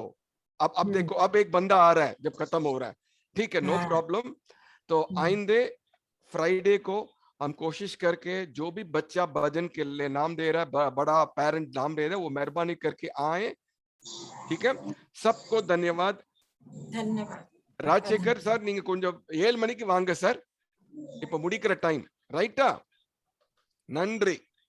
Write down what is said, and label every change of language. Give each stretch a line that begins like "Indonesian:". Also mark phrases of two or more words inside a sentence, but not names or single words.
Hindi: अब देखो, अब एक बंदा आ रहा है जब खत्म हो रहा है. ठीक है, नो हाँ। प्रॉब्लम. तो आइंदे फ्राइडे को हम कोशिश करके जो भी बच्चा भजन के लिए नाम दे रहा है, बड़ा पेरेंट नाम दे रहा है, वो मेहरबानी करके आए. ठीक है, सबको धन्यवाद. धन्यवाद.
Tamil: ராஜசேகர் சார், நீங்க கொஞ்சம் 7 மணிக்கு வாங்க சார். இப்ப முடிக்கிற டைம். ரைட்டா? நன்றி.